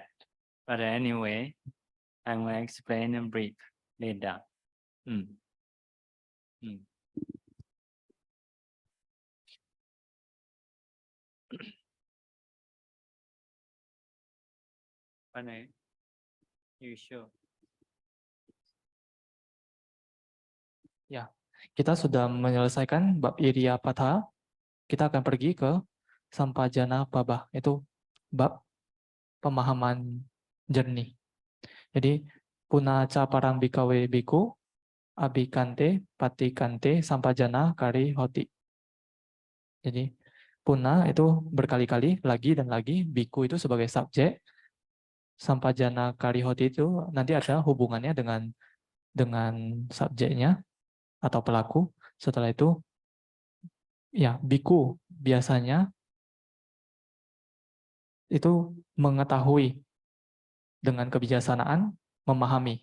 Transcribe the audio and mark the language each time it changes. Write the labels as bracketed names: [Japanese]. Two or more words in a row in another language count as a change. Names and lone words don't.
[English] But anyway, I will explain in brief later. You sure? [Indonesian] Ya, kita sudah menyelesaikan bab Iriyapatha. Kita akan pergi ke Sampajana Pabah. Itu bab pemahaman jernih. Jadi, [Pali] punaca parambikawe biku, abhikante, patikante, sampajana, kari, hoti. [Indonesian] Jadi, puna itu berkali-kali, lagi dan lagi. Biku itu sebagai subjek. [Pali] Sampajana, kari, hoti [Indonesian] itu nanti ada hubungannya dengan subjeknya atau pelaku. Setelah itu, ya, biku biasanya itu mengetahui dengan kebijaksanaan, memahami.